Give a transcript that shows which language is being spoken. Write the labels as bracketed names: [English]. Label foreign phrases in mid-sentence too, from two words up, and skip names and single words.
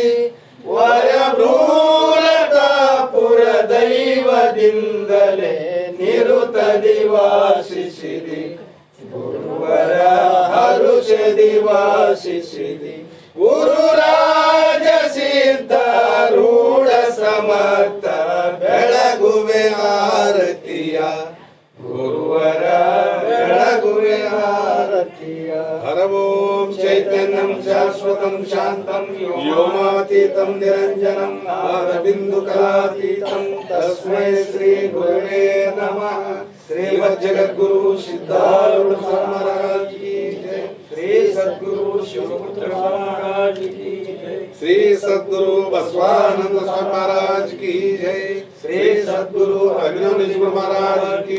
[Kannada] ವರಭ್ರೂಲತಾಪುರ ದೈವದಿಂದಲೇ ನಿರುತದಿ ವಾಸಿಸಿದೆ ಗುರುವರ ಹರುಷದಿ ವಾಸಿಸಿದೆ ಗುರುರಾಜ ಸಿದ್ಧಾರೂಢ ಸಮರ್ಥ ಬೆಳಗುವೆ ಆರತಿಯ ಗುರುವರ ಬೆಳಗುವೆ ಆರತಿಯ ಹರ [Sanskrit] ಓಂ ಚೈತನ್ಯಂ ಶಾಶ್ವತಂ ಶಾಂತಂ ವ್ಯೋಮಾತೀತಂ ನಿರಂಜನಂ ಆರಬಿಂದು ಕಲಾತೀತಂ ತಸ್ಮೈ ಶ್ರೀ ಗುರುವೇ ನಮಃ [Hindi] श्री जगद्गुरु सिद्धारूढ़ महाराज की जय श्री सद्गुरु शिवपुत्र महाराज की जय श्री सद्गुरु बसवानंद स्वामी महाराज की जय श्री सद्गुरु अभिनव महाराज की